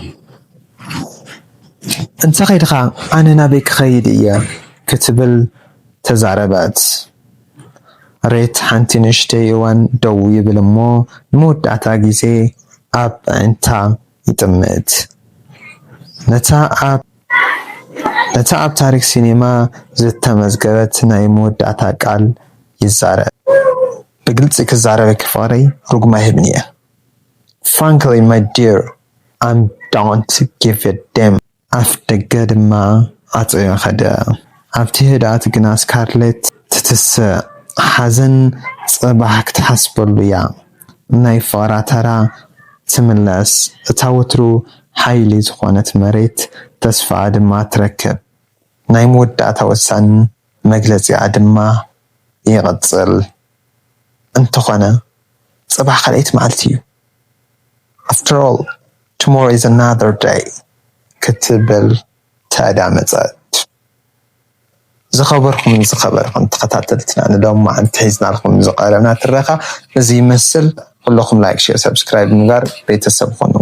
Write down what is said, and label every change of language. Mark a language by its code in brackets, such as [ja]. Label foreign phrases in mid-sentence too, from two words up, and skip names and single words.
[ti] እንተኸይድኻ ኣነ ናበይ ክኸይድ እየ ክትብል ተዛረበት። ሬት ሓንቲ ንእሽተይ እዋን ደው ይብል እሞ ንመወዳእታ ግዜ ኣብ ዕንታ ይጥምት። ነታ ኣብ ታሪክ ሲኔማ ዝተመዝገበት ናይ መወዳእታ ቃል ይዛረብ። ብግልፂ ክዛረበኪ ፍቕረይ ርጉም ኣይህብን እየ። [en] Frankly, my dear, I don't give a damn. [ti] ኣፍ ደገ ድማ ኣጽዮ ኸደ። ኣብቲ ህድኣት ግና ስካርሌት ትትስእ። ሓዘን ጽባሕ ክትሓስበሉ እያ። ናይ ፍቕራ ተራ ትምለስ። እታ ወትሩ ሓይሊ ዝኾነት መሬት ተስፋኣ ድማ ትረክብ። ናይ መወዳእታ ወሳኒ መግለጺኣ ድማ ይቕጽል። እንተኾነ ጽባሕ ካልአይቲ መዓልቲ እዩ። [en] After all, tomorrow is another day. [ti] ክትብል ተዳመጸት። ዝኸበርኩም ተኸታተልትና ንሎም ማዓንቲ ሒዝናልኩም ዝቐረብና ትረኻ እዚ ይመስል። ኩለኩም [en] like, share, subscribe [ti] ምግባር ቤተሰብ ኾኑ።